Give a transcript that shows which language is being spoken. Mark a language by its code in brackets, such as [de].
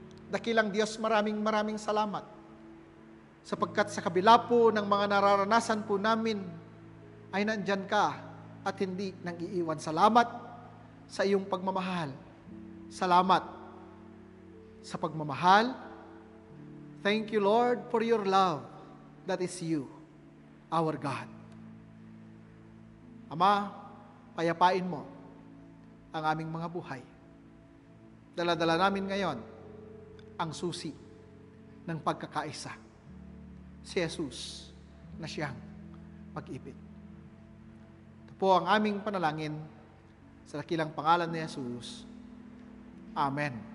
[tl] Dakilang Diyos, maraming salamat sapagkat sa kabila po ng mga nararanasan po namin ay nandyan ka at hindi nang iiwan. Salamat sa iyong pagmamahal. Salamat sa pagmamahal. [en] Thank you, Lord, for your love. That is you, our God. [tl] Ama, payapain mo ang aming mga buhay. Dala-dala namin ngayon ang susi ng pagkakaisa. Si Jesus na siyang pag-ibig. Ito po ang aming panalangin sa dakilang pangalan ni Jesus. Amen.